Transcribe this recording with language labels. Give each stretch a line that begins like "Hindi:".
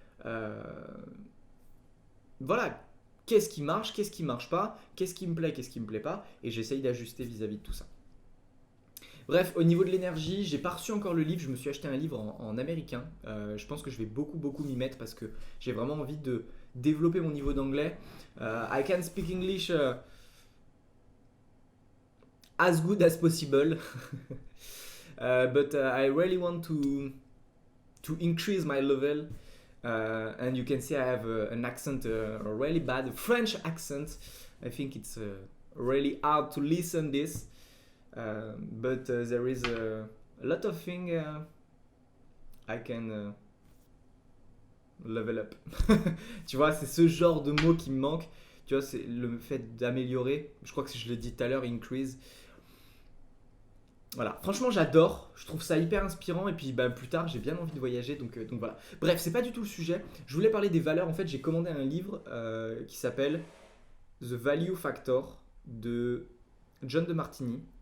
French: Euh, voilà, qu'est-ce qui marche, qu'est-ce qui marche pas, qu'est-ce qui me plaît, qu'est-ce qui me plaît pas, et j'essaye d'ajuster vis-à-vis de tout ça. Bref, au niveau de l'énergie, j'ai pas reçu encore le livre, je me suis acheté un livre en américain. Je pense que je vais beaucoup m'y mettre parce que j'ai vraiment envie de développer mon niveau d'anglais.
English: I can speak English as good as possible, but I really want to increase my level. And you can see I have an accent, a really bad French accent. I think it's really hard to listen this, but there is a lot of things I can level up.
French: Tu vois, c'est ce genre de mots qui me manque. Tu vois, c'est le fait d'améliorer. Je crois que si je le dis tout à l'heure, increase. Voilà, franchement j'adore, je trouve ça hyper inspirant et puis bah, plus tard j'ai bien envie de voyager donc voilà. Bref, c'est pas du tout le sujet, je voulais parler des valeurs, en fait j'ai commandé un livre qui s'appelle The Value Factor de John de Martini.